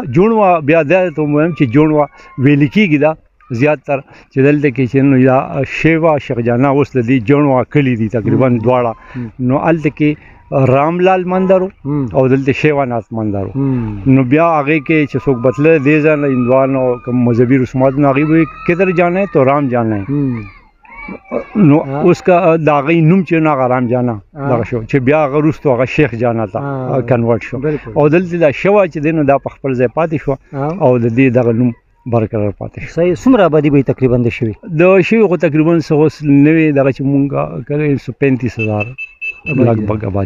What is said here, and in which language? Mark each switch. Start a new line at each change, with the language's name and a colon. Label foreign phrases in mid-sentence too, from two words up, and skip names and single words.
Pashto: جوڼوا بیا دا ته ووایم چې جوڼوا ویلې کېږي دا زیاتر چې دلته کې چې نو یا شیوا شیخ جانا اوس د دې جوڼوا کلي دي تقریبا دواړه. نو هلته کې راملال مندر او دلته شیوانات مندر. نو بیا هغې کې چې څوک بتله دې ځای نه هندوان او کوم مذهبي رسومات، نو هغې به
Urdu: کدھر جانا ہے تو رام جانا ہے.
Pashto: نو اوس کا د هغې نوم چې نو هغه رام جانا دغه شو، چې بیا هغه وروستو هغه شیخ جانا ته کنورټ شو، او دلته دا شوه چې دی نو دا په خپل ځای پاتې شوه او د دې دغه نوم برقرار پاتې شو. صحیح. څومره آبادي به تقریبا د شوي؟ د شوي خو تقریبا اوس نوې دغه چې مونږ کړی 35,000 لګبګ آبادي.